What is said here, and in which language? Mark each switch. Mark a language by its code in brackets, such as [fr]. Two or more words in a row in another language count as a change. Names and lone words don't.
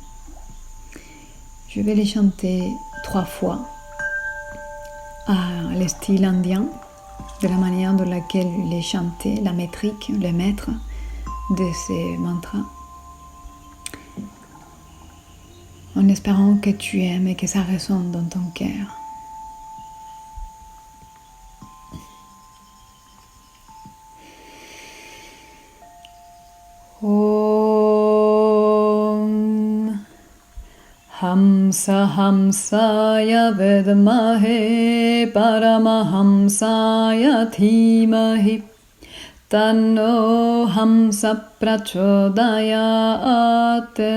[fr] Je vais les chanter 3 fois à le style indien, de la manière dans laquelle il est chanté, la métrique, le maître de ces mantras. En espérant que tu aimes et que ça résonne dans ton cœur. [sa] Om Hamsa Hamsaya Vedmahe Paramahamsaya Dhimahi Tanno Hamsa Prachodayate.